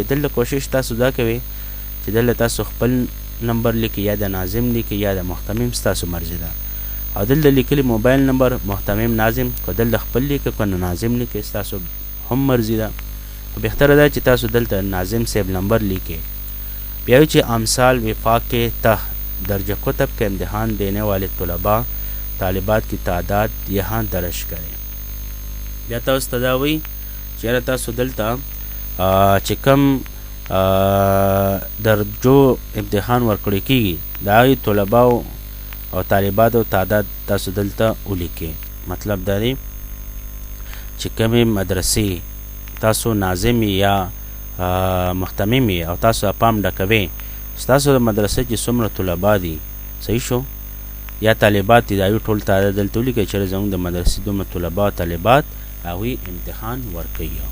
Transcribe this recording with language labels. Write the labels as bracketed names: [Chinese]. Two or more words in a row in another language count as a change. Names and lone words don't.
[Pashto] دلته کوشش تاسو دا کوئ چې دلته تاسو خپل نمبر لیکئ یا د ناظم لیکئ یا د محتمم، ستاسو مرضي ده. او دلته لیکلي موبایل نمبر محتمم ناظم، که دلته خپل لیکئ که ناظم لیکئ ستاسو هم مرضي ده. خو بهتره ده چې تاسو دلته ناظم صاحب نمبر لیکئ. بیا چې [Urdu] امثال وفاق کے تحت درجہ کتب کا امتحان دینے والے طلباء طالبات کی تعداد یہاں درج کریں. [Pashto] بیا تاسو ته دا وایي چېرې تاسو دلته چې کوم درجو امتحان ورکړی کېږي د هغې طلباو او طالباتو تعداد تاسو دلته ولیکئ. مطلب دا دی چې کومې مدرسې تاسو ناظم یا محتمم او تاسو پام ډکوئ، ستاسو د مدرسې چې څومره طلبا دي، صحیح شو، یا طالبات دي، د هغوی ټول تعداد دلته ولیکئ چې زموږ د مدرسې دومره طلبا او طالبات هغوی امتحان ورکوي.